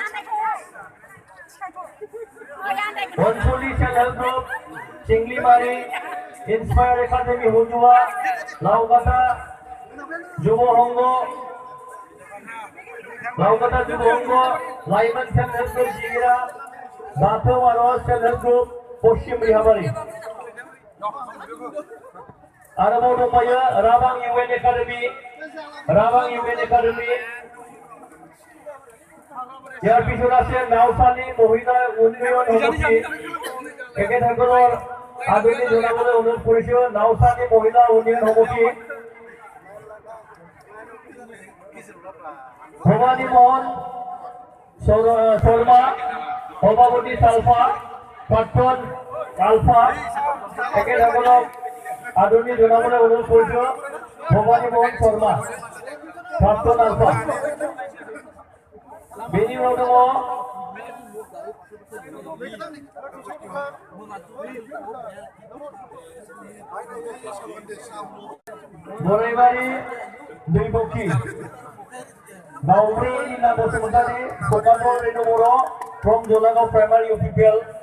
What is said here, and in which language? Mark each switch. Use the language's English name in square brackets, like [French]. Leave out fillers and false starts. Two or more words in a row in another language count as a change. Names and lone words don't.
[Bodo] अनसुली सेल हेल्प ग्रुप चिंग्लिमारि, इन्सपायर एकाडेमी हुजुआ, लावगाथा जुब संघ, लावगाथा जुब संघ, लाइमोन सेल हेल्प ग्रुप जिगिरा, बाथौ आरज सेल हेल्प ग्रुप पश्चिम रिहाबारि। आरोबाव दंबायो [Assamese] राबां इउएन एकाडेमी Rawang Union Academy ইয়ার পিছনে আছে নাওসানি মহিলা উন্নয়ন সমিতি একেধারগড়ৰ আদৰণি জনাবলৈ অনুৰোধ কৰিছো নাওসানি মহিলা উন্নয়ন সমিতি ভবানী মোহন শর্মা সভাপতি সালফা প্ৰাক্তন আলফা একেধাৰগড়ক আদৰণি জনাবলৈ অনুৰোধ কৰিছো ভবানী মোহন শর্মা প্ৰাক্তন আলফা [Bodo] बेनि उनाव दङ बराइबारि दैबखि दाउब्रै नीला बसुमतारी सकान्द रेणु बर' फ्रम जलागाव प्राइमारि इउपिपिएल